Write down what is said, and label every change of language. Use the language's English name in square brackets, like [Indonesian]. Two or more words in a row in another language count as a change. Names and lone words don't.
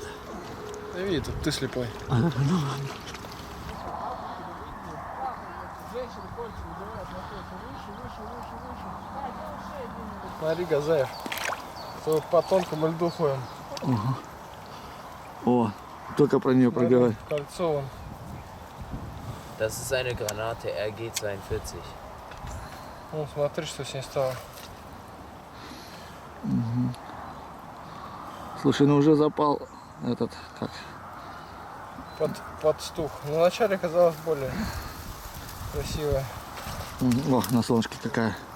[Russian] Да видит, ты слепой. Смотри, Газаев. То по тонкому льду ходим. О, только про нее проговорил. Кольцо вон. [German] Das ist eine Granate RG-42. [Russian] Ну, смотри, что с ней стало. Слушай, ну уже запал этот, как? Подстух. Но вначале казалось более красивая. О, на солнышке какая.